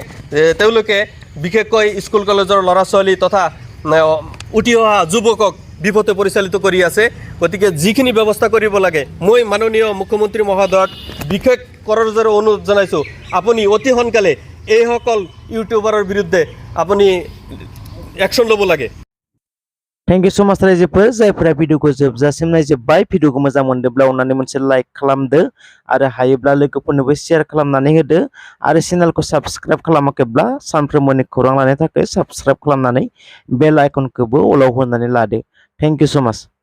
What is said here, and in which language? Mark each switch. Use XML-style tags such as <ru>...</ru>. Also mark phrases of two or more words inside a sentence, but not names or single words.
<as>তেওঁলোকে বিশেষকৈ স্কুল কলেজৰ ল'ৰা ছোৱালী তথা উঠি অহা যুৱকক বিপথে পৰিচালিত কৰি আছে। গতিকে যিখিনি ব্যৱস্থা কৰিব লাগে, মই মাননীয় মুখ্যমন্ত্ৰী মহোদয়ক বিশেষ কৰজোৰে অনুৰোধ জনাইছোঁ, আপুনি অতি সোনকালে এইসকল ইউটিউবাৰৰ বিৰুদ্ধে আপুনি একশ্যন ল'ব লাগে।</as> <en>thank you so much</en> <brx>रायजोफोर जायफोरा भिडिअखौ जोबजासिम नायजोब्बाय। भिडिअखौ मोजां मोनदोंब्ला अननानै मोनसे लाइक खालामदो आरो हायोब्ला लोगोफोरनोबो शेयार खालामनानै होदो आरो चेनेलखौ साबस्क्राइब खालामाखैब्ला सानफ्रोमबोनि खौरां लानो थाखाय साबस्क्राइब खालामनानै बेल आइकनखौबो अलाव होनानै लादो।</brx> <en>thank you so much.</en>